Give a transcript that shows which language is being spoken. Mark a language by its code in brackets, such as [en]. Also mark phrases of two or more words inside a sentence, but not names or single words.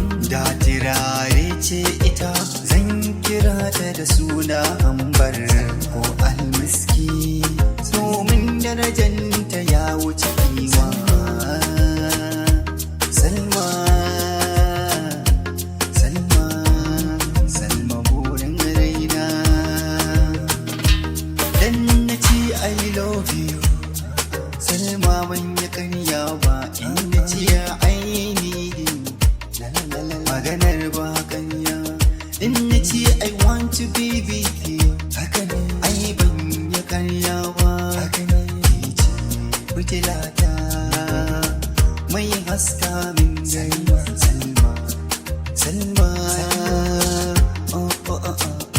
[ha] Da turare ce ita, zan kira ta da suna Ambar ko Almiski. Domin darajanta ya wuce kima. Salma, Salma, Salma burin raina. Dan na ce [en] I love you, [ha] Salma ban yi karya ba. In na ce [en] I need you, [ha] maganar ba karya. In na ce [en] I want to be with you, [ha] haka ne. Ai ban yi karya ba, haka ne. Ke ce fitilata, mai haska min gari. Salma, Salma, oh, oh, oh, oh, oh.